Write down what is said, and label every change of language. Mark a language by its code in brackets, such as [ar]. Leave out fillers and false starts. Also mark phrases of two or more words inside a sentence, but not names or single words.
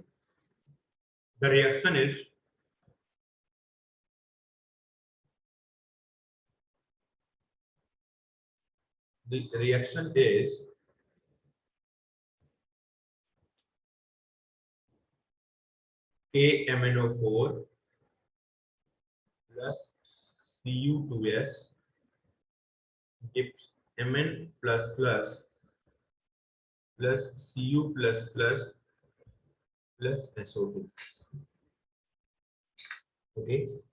[en] The reaction is KMnO4 plus Cu2S gives Mn plus plus plus Cu plus plus plus SO2। Okay,